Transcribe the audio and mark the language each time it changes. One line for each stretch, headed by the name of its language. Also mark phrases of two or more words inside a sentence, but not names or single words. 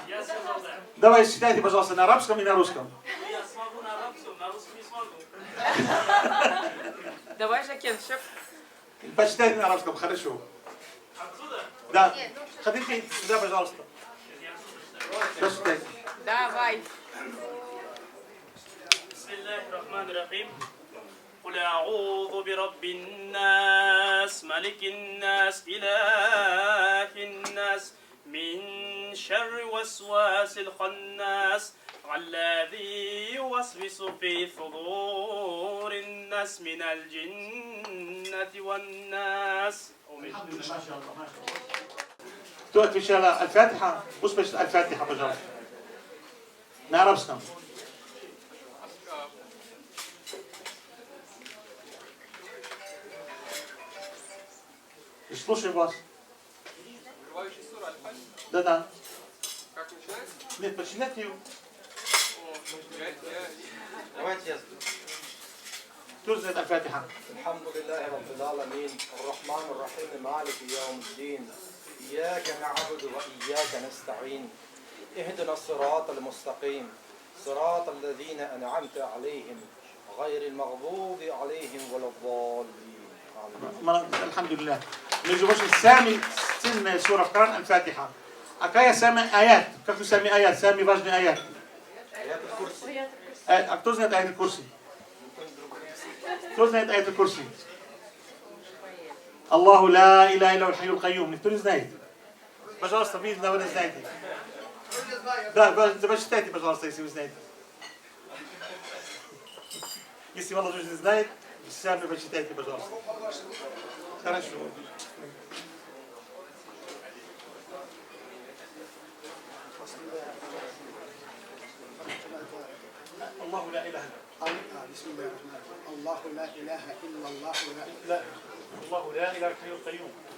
Russian: Давай считайте, пожалуйста, на арабском и на русском. Я смогу на арабском, на русском не смогу. Давай, Жакен, все. Почитайте на арабском, хорошо. Отсюда? Да. Ходите сюда, пожалуйста. Почитайте. Давай.
Arabic: بسم الله الرحمن الرحيم. قل أعوذ برب الناس ملك الناس إله الناس من شر وسواس الخناس الذي يوسوس في صدور الناس من الجنة والناس. الحمد لله ما شاء الله ما شاء الله.
Russian: Кто отвечал Аль-Фатиха? Пусть почитает Аль-Фатиха, пожалуйста. На арабском. И слушаем вас. Открывающий сура Аль-Фатиха. Да-да. Как начинается? Нет, почитайте ее. Давайте я. Кто знает Аль-Фатиха?
Arabic: الحمد لله رب العالمين الرحمن الرحيم مالك يوم الدين إياك نعبد وإياك نستعين اهدنا الصراط المستقيم صراط الذين أنعمت عليهم غير المغضوب عليهم ولا الضالين آمين. الحمد لله.
Russian: Между прочим, сами сильная сура в Коране Аль-Фатиха. А какая самая аят? Как вы сами аят? Самый важный аят.
Arabic: آيات الكرسي.
Russian: А кто знает аят Курси? Кто знает аят Курси?
Arabic: الله لا إله إلا الحي القيوم.
Russian: Никто не знает. Пожалуйста, вы, наверное, знаете. Да, почитайте, пожалуйста, если вы знаете. Если молодежь не знает, сами почитайте, пожалуйста. Хорошо.
Arabic: الله لا إله بسم الله الرحمن الرحيم الله لا إله إلا الله لا الله لا إله إلا القيوم.